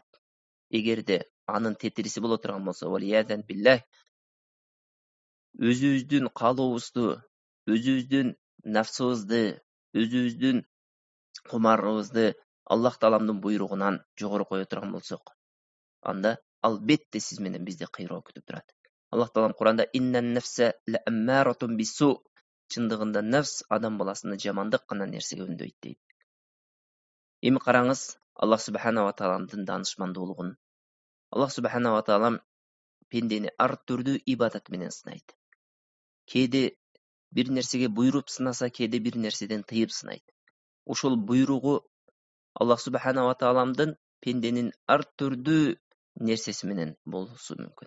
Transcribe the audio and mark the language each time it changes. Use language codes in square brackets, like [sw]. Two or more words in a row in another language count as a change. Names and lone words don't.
[ky] Эгерде анын тетириси боло турган болсо, [ar] والعياذ بالله, [ky] өзүбүздүн каалообузду, өзүбүздүн нафсыбызды, өзүбүздүн кумарыбызды Аллах тааламдын буйругунан жогору кое турган болсок, анда албетте сиз менен бизди кыйроо күтүп турат. Аллах таалам Куранда [ar] إن النفس لأمارة بالسوء, [ky] чындыгында нафс адам баласыны жамандык гана нерсеге үндөйт дейт. Эми караңыз [ar] الله سبحانه وتعالى [ky] даанышмандуулугун. [ar] الله سبحانه وتعالى [ky] пендени ар түрдүү ибадат менен сынайт. Кээде бир нерсеге буйруп сынаса, кээде бир нерседен тыйып сынайт. Ушул буйругу [ar] الله سبحانه وتعالى [ky] пенденин ар түрдүү нерсеси менен болушу мүмкүн.